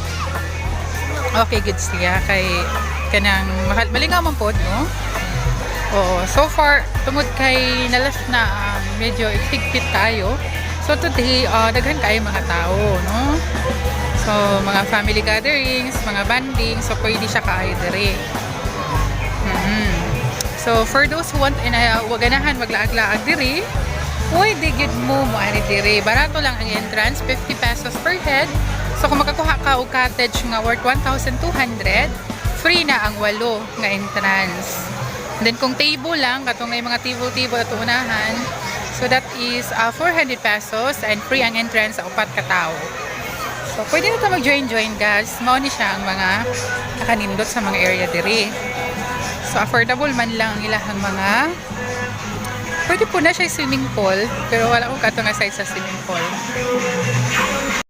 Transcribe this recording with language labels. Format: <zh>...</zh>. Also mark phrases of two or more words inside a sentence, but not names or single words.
<ceb>Okay, good siya kay kanang malingaw man pod, no? Oo, so far tungod kay nalas na medyo higpit tayo. So today, daghan kayo mga tao, no? So mga</ceb> <en>family gatherings,</en> <ceb>mga banding, so pwede siya kaayo dire. So</ceb> <en>for those who want</en> <ceb>ganahan maglaag-laag dire, pwede gid mo ani dire. Barato lang ang entrance,</ceb> <en>50 pesos per head.</en> <ceb>So kung makakuha ka og cottage nga worth 1,200, free na ang 8 nga entrance. And then kung table lang, katong may mga table at unahan,</ceb> <en>so that is 400 pesos and free</en> <ceb>ang entrance sa 4 ka tao. So pwede na ito</ceb> <en>mag-join guys.</en> <ceb>Mao ni siya ang mga nakanindot sa mga area dire. So affordable man lang ang ilahang mga. Pwede po na siya</ceb> <en>swimming pool,</en> <ceb>pero wala ko kato nga size sa</ceb> <en>swimming pool.</en>